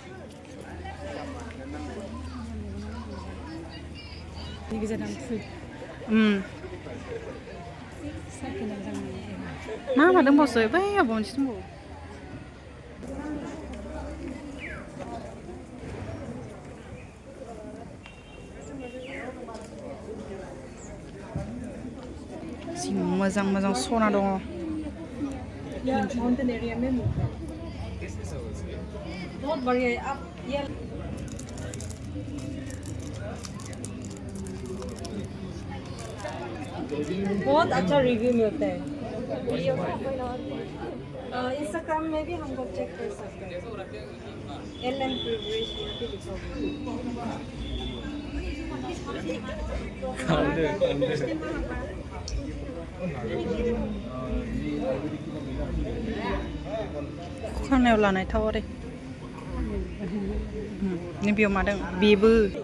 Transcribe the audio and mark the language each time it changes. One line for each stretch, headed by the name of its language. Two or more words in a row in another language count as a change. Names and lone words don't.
Bodo: मा दंबावसो बै आबौ मोनसे दंबावो मोजां सना दङ
Hindi: बहुत अच्छा रिव्यू मिलता है इंस्टाग्राम में भी हम लोग चेक कर सकते हैं एलन प्रिवरेज यहाँ पे लिखा
Bodo: खानायाव लानाय थाव आरो नैबेयाव मा दं बेबो